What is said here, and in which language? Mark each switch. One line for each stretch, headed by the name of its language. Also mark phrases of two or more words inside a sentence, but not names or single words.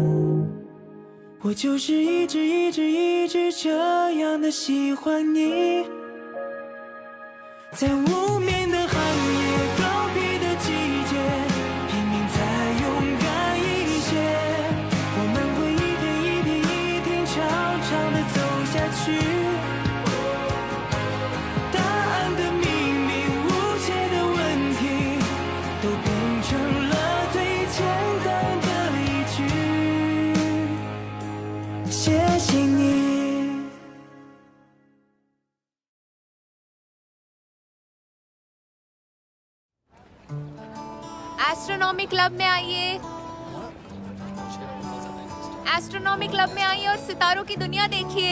Chinese: 我就是一直这样的喜欢你，在无眠的寒夜，告别的季节，拼命再勇敢一些，我们会一天长长的走下去。答案的秘密，无解的问题，都变成了最简单的一句，谢谢你。
English: astronomy club
Hindi: में आइए,
English: astronomy club
Hindi: में आइए और सितारों की दुनिया देखिए।